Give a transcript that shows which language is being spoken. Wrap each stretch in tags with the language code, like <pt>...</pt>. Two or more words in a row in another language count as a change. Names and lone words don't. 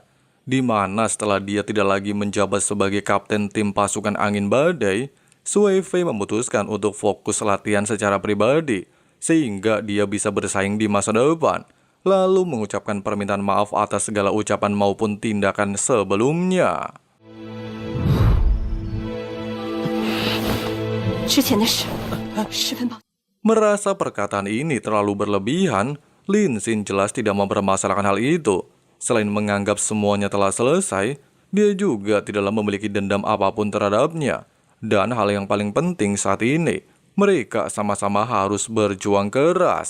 <id>Di mana setelah dia tidak lagi menjabat sebagai kapten tim pasukan angin badai, Suifei memutuskan untuk fokus latihan secara pribadi, sehingga dia bisa bersaing di masa depan, lalu mengucapkan permintaan maaf atas segala ucapan maupun tindakan sebelumnya.</id> <zh>之前的事，十分抱歉。</zh> <id>Merasa perkataan ini terlalu berlebihan, Lin Xin jelas tidak mempermasalahkan hal itu. Selain menganggap semuanya telah selesai, dia juga tidaklah memiliki dendam apapun terhadapnya. Dan hal yang paling penting saat ini, mereka sama-sama harus berjuang keras.</id>